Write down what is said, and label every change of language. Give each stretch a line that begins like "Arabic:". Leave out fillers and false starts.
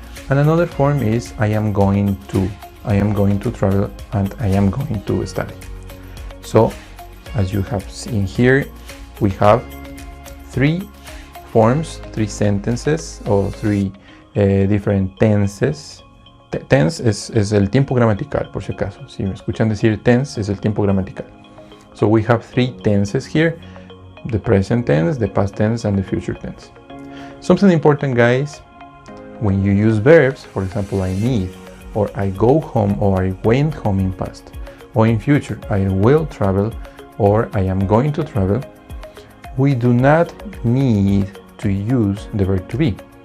English: And another form is I am going to travel and I am going to study. So, as you have seen here, we have three forms, three sentences, or three different tenses.
Spanish: Tense es el tiempo gramatical, por si acaso. Si me escuchan decir tense, es el tiempo gramatical.
English: So we have three tenses here: the present tense, the past tense, and the future tense. Something important, guys, when you use verbs, for example, I need, or I go home, or I went home in past, or in future, I will travel, or I am going to travel, we do not need to use the verb to be.